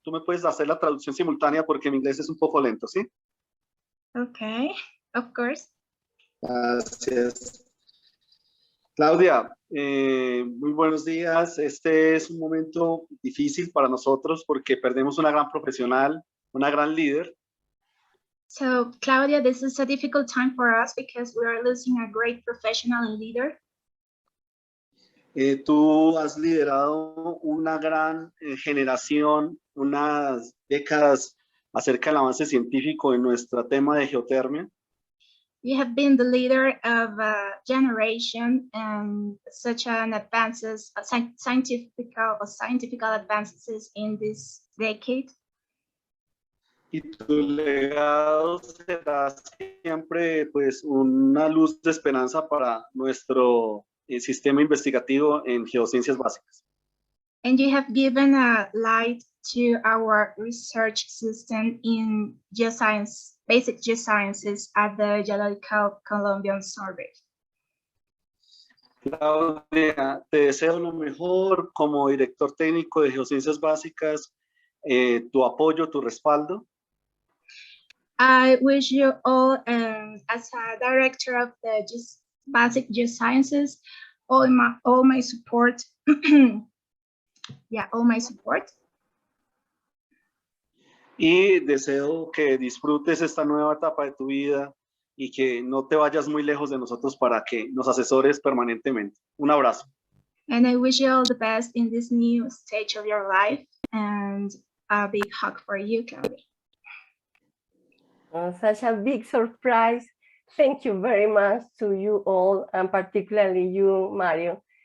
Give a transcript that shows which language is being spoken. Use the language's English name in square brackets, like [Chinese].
[Spanish] Tú me puedes hacer la traducción simultánea porque mi inglés es un poco lento, ¿sí? [English] Okay, of course. [Spanish] Gracias. Claudia, muy buenos días. Este es un momento difícil para nosotros porque perdemos una gran profesional, una gran líder. [English] So, Claudia, this is a difficult time for us because we are losing a great professional and leader. [Spanish] Tú has liderado una gran generación, unas décadas acerca del avance científico en nuestro tema de geotermia. [English] You have been the leader of a generation and such an advances, scientific advances in this decade. [Spanish] Y tu legado será siempre pues una luz de esperanza para nuestro sistema investigativo en geociencias básicas. [English] And you have given a light to our research system in geoscience, basic geosciences at the Geological Colombian Survey. [Spanish] Claudia, te deseo lo mejor como director técnico de geociencias básicas, tu apoyo, tu respaldo. [English] I wish you all, as a director of the basic geosciences, all my support. Yeah, all my support. [Spanish] Y deseo que disfrutes esta nueva etapa de tu vida y que no te vayas muy lejos de nosotros para que nos asesores permanentemente. Un abrazo. [English] And I wish you all the best in this new stage of your life, and a big hug for you, Claudia. Such a big surprise. Thank you very much to you all, and particularly you, Mario.